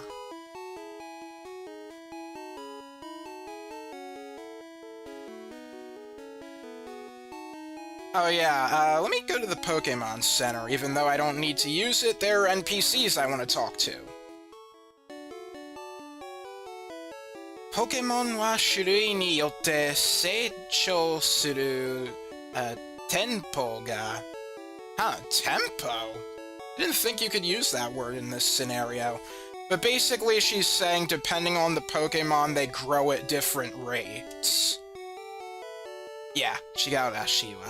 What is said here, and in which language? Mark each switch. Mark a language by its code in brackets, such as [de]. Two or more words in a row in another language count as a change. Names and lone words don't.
[en] Oh yeah, let me go to the Pokémon Center, even though I don't need to use it, there are NPCs I want to talk to. [ja] ポケモンは種類によって成長する, テンポが... [en] Huh, tempo? I didn't think you could use that word in this scenario. But basically she's saying depending on the Pokémon, they grow at different rates. Yeah, Shigaurashiwa.